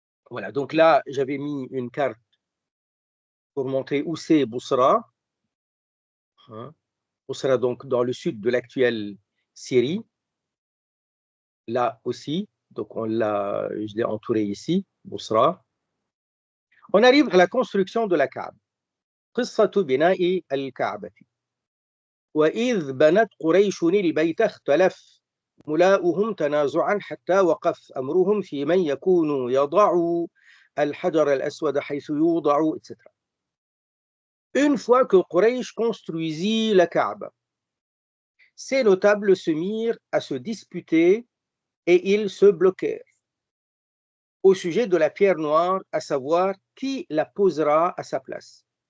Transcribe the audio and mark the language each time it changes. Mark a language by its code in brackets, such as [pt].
[fr] Voilà, donc là, j'avais mis une carte pour montrer où c'est Bousra. Hein. Bousra, donc, dans le sud de l'actuelle Syrie. Là aussi, donc je l'ai entouré ici, Bousra. On arrive à la construction de la Kaaba. [ar] قصة بناء الكعبة. وإذ بنت قريش البيت اختلف ملاؤهم تنازعا حتى وقف أمرهم في من يكون يضع الحجر الأسود حيث يوضع etc. [fr] Une fois que Quraysh construisit la Kaaba, ces notables se mirent à se disputer et ils se bloquèrent au sujet de la pierre noire, à savoir qui la posera à sa place.